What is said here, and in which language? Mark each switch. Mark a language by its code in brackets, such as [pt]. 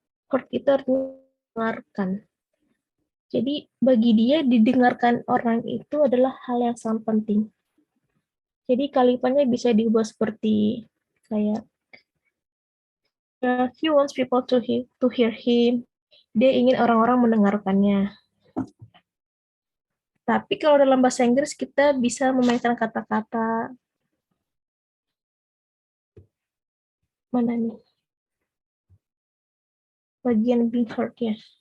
[id] Heard itu artinya mendengarkan. Jadi bagi dia didengarkan orang itu adalah hal yang sangat penting. Jadi kalimatnya bisa diubah seperti kayak [en] he wants people to hear him. [id] Dia ingin orang-orang mendengarkannya. Tapi kalau dalam bahasa Inggris kita bisa memainkan kata-kata mana nih? Bagian [en] being heard- [id] nya.